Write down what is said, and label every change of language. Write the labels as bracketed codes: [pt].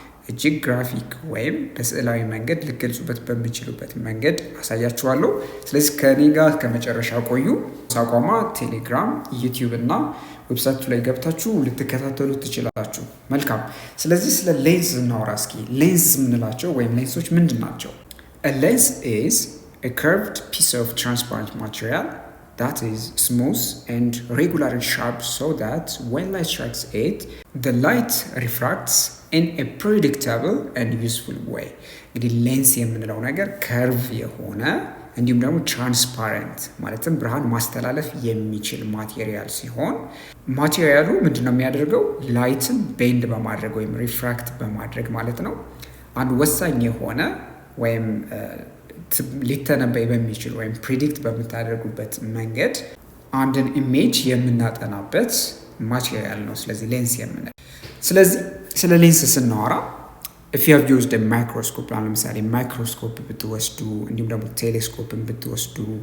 [am] እጅግ ግራፊክ ወይም በስዕላዊ መንገድ ልገልጹበት በሚችሉበት መንገድ አሳያችኋለሁ። ስለዚህ ከኔ ጋር ከመጨረሻ ቆዩ። ሳቋማ ቴሌግራም፣ ዩቲዩብ እና ዌብሳይቱ ላይ ገብታችሁ ልትከታተሉ ትችላላችሁ። መልካም። ስለዚህ ስለ ሌንስ እናወራ እስኪ። ሌንስ የምንላቸው ወይም ሌንሶች ምንድን ናቸው? [en] A lens is a curved piece of transparent material that is smooth and regular and sharp so that when light strikes it, the light refracts in a predictable and useful way. [am] እንግዲህ ሌንስ የምንለው ነገር ከርቭ የሆነ እንዲሁም ደግሞ ትራንስፓረንት ማለትም ብርሃን ማስተላለፍ የሚችል ማቴሪያል ሲሆን ማቴሪያሉ ምንድነው የሚያደርገው? ላይትን ቤንድ በማድረግ ወይም ሪፍራክት በማድረግ ማለት ነው አንድ ወሳኝ የሆነ ወይም ሊተነበይ በሚችል ወይም ፕሪዲክት በምታደርጉበት መንገድ አንድን ኢሜጅ የምናጠናበት ማቴሪያል ነው። ስለዚህ ሌንስ የምንለው። ስለዚህ ስለ ሌንስ ስናወራ [en] if you have used a microscope [am] ለምሳሌ ማይክሮስኮፕ ብትወስዱ እንዲሁም ደግሞ ቴሌስኮፕን ብትወስዱ